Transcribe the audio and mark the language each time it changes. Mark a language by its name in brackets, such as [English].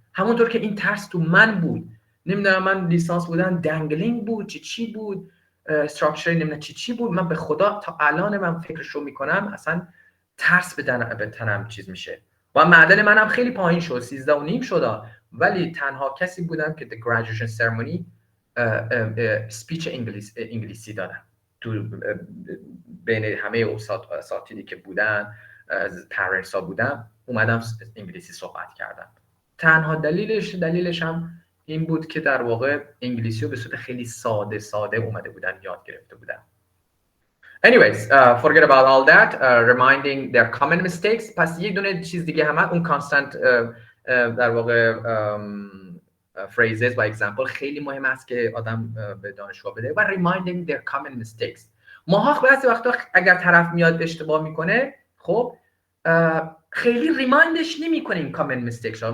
[Persian] همونطور که این ترس تو من بود، نمیدونم من لیسانس بودن دنگلینگ بود چی بود استراکچر نمیدونم چی بود، من به خدا تا الان من فکرشو میکنم اصلا ترس به تنم چیز میشه و معدل منم خیلی پایین شد 13.5 شد، ولی تنها کسی بودم که [English] the graduation ceremony [Persian] سپیچ انگلیسی دادم تو بین همه اساتیدی که بودن پرنتس ها بودم اومدم انگلیسی صحبت کردم. تنها دلیلش هم این بود که در واقع انگلیسی رو به صورت خیلی ساده اومده بودن یاد گرفته بودن. [English] Anyways, forget about all that. Reminding their common mistakes. [Persian] پس یک دونه چیز دیگه هم اون constant در واقع phrases و example خیلی مهم است که آدم به دانشجو بده و [English] reminding their common mistakes. [Persian] ماها بعضی وقتا اگر طرف میاد اشتباه میکنه خب خیلی ریمایندش نمی‌کنیم [English] common mistakes [Persian] رو.